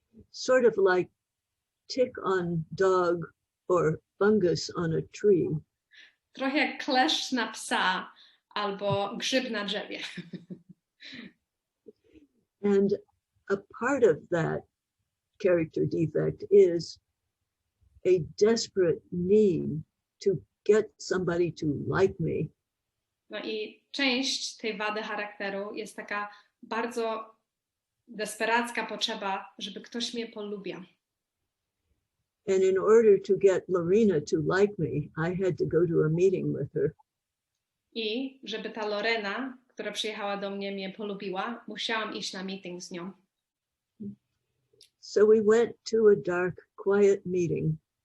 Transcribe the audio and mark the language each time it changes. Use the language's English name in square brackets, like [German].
[English] Sort of like tick on dog or fungus on a tree. [Polish] Trochę jak kleszcz na psa albo grzyb na drzewie. [English] And a part of that character defect is a desperate need to get somebody to like me. [Polish] No i część tej wady charakteru jest taka bardzo desperacka potrzeba, żeby ktoś mnie polubiał. [English] And in order to get Lorena to like me, I had to go to a meeting with her. [Polish] I żeby ta Lorena, która przyjechała do mnie polubiła, musiałam iść na meeting z nią. [English] So we went to a dark, quiet meeting.